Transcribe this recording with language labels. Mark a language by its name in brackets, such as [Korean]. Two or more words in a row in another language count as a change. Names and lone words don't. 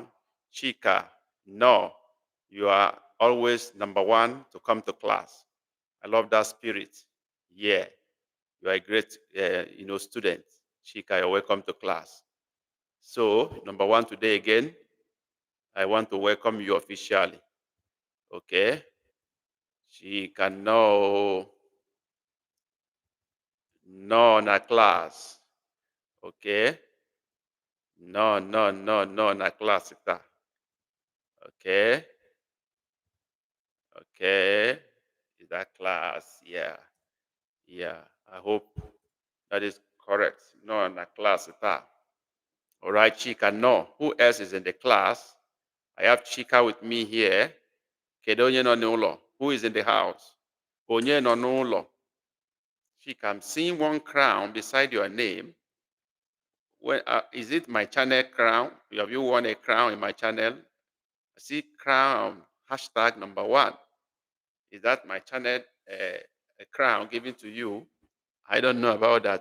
[English] Chika, no, you are always number one to come to class. I love that spirit. Yeah, you are a great, student. Chika, you're welcome to class. So, number one today again, I want to welcome you officially. Okay? Chika, [Igbo] no, no, na class. [English] Okay? No, no, no, no, [Igbo] na class. [English] Okay? Okay? Is that class? Yeah. Yeah. I hope that is correct. No, in the class. All right, Chika, no. Who else is in the class? I have Chika with me here. [Igbo] Kedonye no n'ụlọ. [English] Who is in the house? [Igbo] Onye no n'ụlọ. [English] Chika, I'm seeing one crown beside your name. Is it my channel crown? Have you won a crown in my channel? I see crown, hashtag number 1. Is that my channel a crown given to you? I don't know about that.